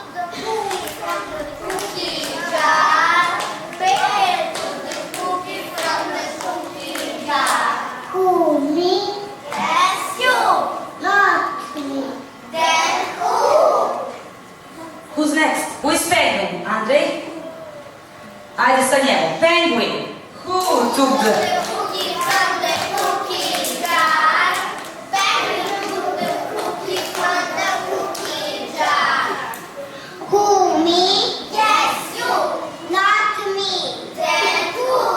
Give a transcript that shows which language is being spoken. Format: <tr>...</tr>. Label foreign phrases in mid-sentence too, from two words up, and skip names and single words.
<en>Who, me? Yes, you. Not me. Then who? Who's next? Who is Penguin? Andrej?</en> <sr>Ajde sa njemu.</sr> <en>Penguin. Who took the... Cookie from the cookie jar. Penguin took the cookie from the cookie jar. Who, me? Yes, you. Not me. Then who?</en>